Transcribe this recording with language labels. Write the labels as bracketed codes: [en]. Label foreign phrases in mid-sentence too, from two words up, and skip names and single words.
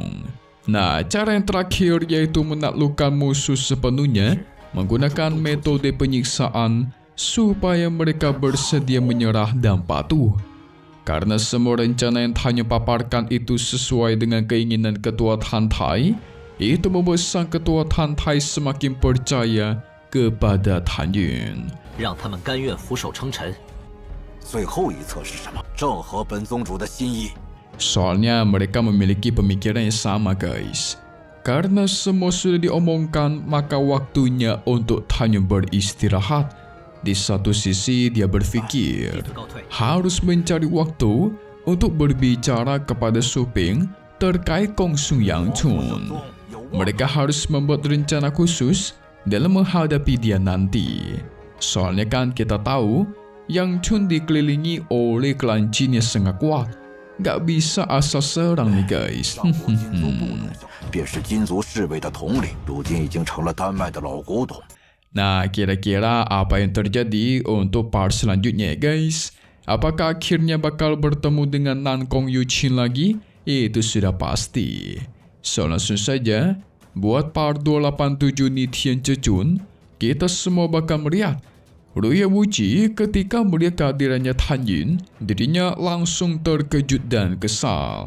[id] Nah, cara yang terakhir yaitu menaklukkan musuh sepenuhnya menggunakan metode penyiksaan supaya mereka bersedia menyerah dan patuh. Karena semua rencana yang Tan Yun paparkan itu sesuai dengan keinginan Ketua Tan Tai, itu membuat sang Ketua Tan Tai semakin percaya kepada Tan Yun. [zh] 让他们甘愿俯首称臣。最后一策是什么？正合本宗主的心意。 [id] Soalnya mereka memiliki pemikiran yang sama guys. Karena semua sudah diomongkan, maka waktunya untuk Tan Yun beristirahat. Di satu sisi dia berpikir harus mencari waktu untuk berbicara kepada Su Ping terkait Kong Su Yang Chun. Mereka harus membuat rencana khusus dalam menghadapi dia nanti. Soalnya kan kita tahu Yang Chun dikelilingi oleh klan Jin yang sangat kuat. Gak bisa asal serang nih guys. [zh] 便是金族侍卫的统领，如今已经成了丹麦的老古董。 [id] Nah, kira-kira apa yang terjadi untuk part selanjutnya guys? Apakah akhirnya bakal bertemu dengan Nan Kong Yu Chin lagi? Itu sudah pasti. So langsung saja, buat part 287 Ni Tian Zhejun, kita semua bakal melihat Ruya Wuji ketika melihat kehadirannya Tan Yun, dirinya langsung terkejut dan kesal.